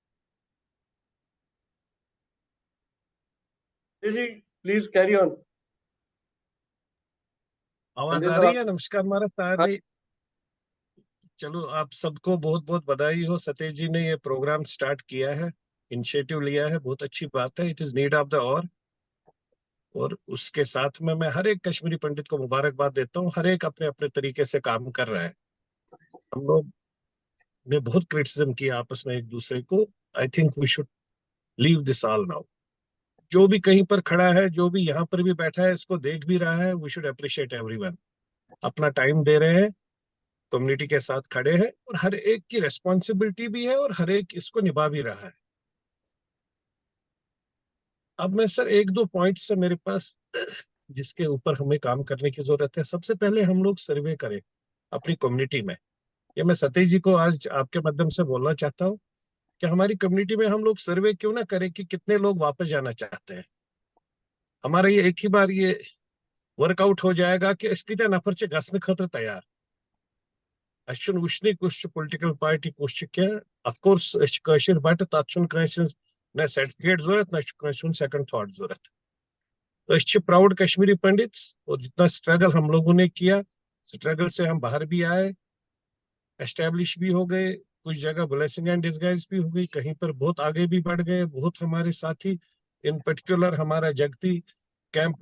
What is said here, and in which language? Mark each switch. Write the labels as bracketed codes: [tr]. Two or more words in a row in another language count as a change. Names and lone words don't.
[hi] जी, [en] please carry on. [hi] आवाज आ रही है? नमस्कार महाराज, आ रही। चलो, आप सबको बहुत बहुत बधाई हो। सतीश जी ने ये [en] program start [hi] किया है, इनिशिएटिव लिया है, बहुत अच्छी बात है। [en] it is need of the [hi] और उसके साथ में मैं हर एक कश्मीरी पंडित को मुबारकबाद देता हूँ। हर एक अपने अपने तरीके से काम कर रहा है। हम लोग ने बहुत क्रिटिसिज्म किया आपस में एक दूसरे को। [en] I think we should leave this all now. [hi] जो भी कहीं पर खड़ा है, जो भी यहाँ पर भी बैठा है, इसको देख भी रहा है, [en] we should appreciate everyone. [hi] अपना टाइम दे रहे हैं, कम्युनिटी के साथ खड़े हैं, और हर एक की रेस्पॉन्सिबिलिटी भी है और हर एक इसको निभा भी रहा है। अब मैं सर एक दो पॉइंट्स से मेरे पास जिसके ऊपर हमें काम करने की जरूरत है। सबसे पहले हम लोग सर्वे करें अपनी कम्युनिटी में। ये मैं सतीश जी को आज आपके माध्यम से बोलना चाहता हूँ कि हमारी कम्युनिटी में हम लोग सर्वे क्यों ना करें कि कितने लोग वापस जाना चाहते हैं। हमारा ये एक ही बार ये वर्कआउट हो जाएगा कि इसकी [ks] नफर से गसन खतर तैयार वुचन [hi] कुछ [en] political party [hi] कुछ [en] of course but [ks] तथ न [hi] सर्टिफिकेट जरूरत न [en] second thought [hi] जरूरत [en] proud Kashmiri Pandits [hi] और जितना स्ट्रगल हम लोगों ने किया स्ट्रगल से हम बाहर भी आए एस्टेब्लिश भी हो गए कुछ जगह [en] blessing and disguise [hi] भी हो गई कहीं पर बहुत आगे भी बढ़ गए बहुत हमारे साथी [en] in particular [hi] हमारा जगती कैंप